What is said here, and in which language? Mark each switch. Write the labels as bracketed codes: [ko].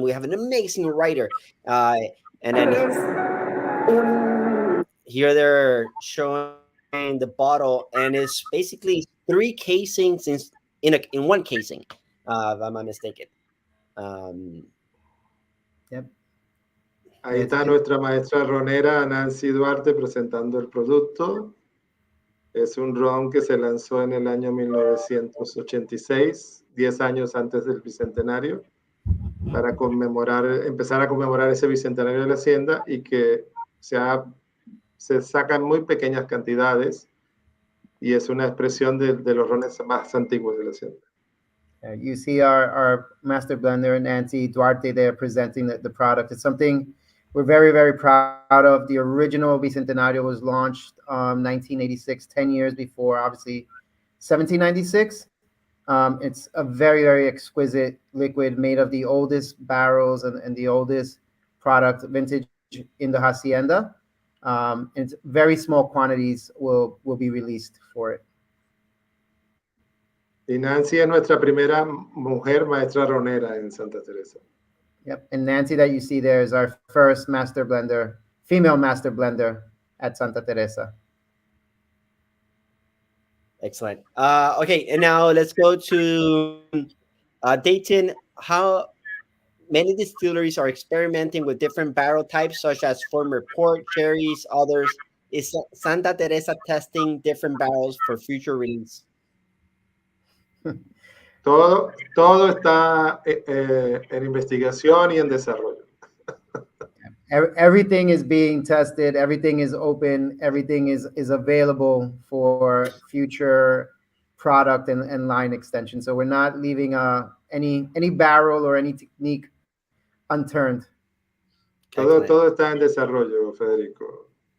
[en] We have an amazing writer. And then here they're showing the bottle, and it's basically 3 casings in one casing, if I'm not mistaken. Yep. [es] Ahí está nuestra maestra ronera Nancy Duarte presentando el producto. Es un ron que se lanzó en el año 1986, 10 años antes del bicentenario, para empezar a conmemorar ese bicentenario de la hacienda, y que se sacan muy pequeñas cantidades, y es una expresión de los rones más antiguos de la hacienda. [en] You see our master blender, Nancy Duarte, there presenting the product. It's something we're very, very proud of. The original Bicentenario was launched 1986, 10 years before, obviously, 1796. It's a very, very exquisite liquid made of the oldest barrels and the oldest product vintage in the Hacienda. And very small quantities will be released for it. [es] Y Nancy es nuestra primera mujer maestra ronera en Santa Teresa. [en] Yep, and Nancy that you see there is our first master blender, female master blender at Santa Teresa. Excellent. Okay, and now let's go to Dayton. How many distilleries are experimenting with different barrel types, such as former port, cherries, others? Is Santa Teresa testing different barrels for future release? [es] Todo está en investigación y en desarrollo. [en] Everything is being tested. Everything is open. Everything is available for future product and line extension. So we're not leaving any barrel or any technique unturned. [es] Todo está en desarrollo, Federico.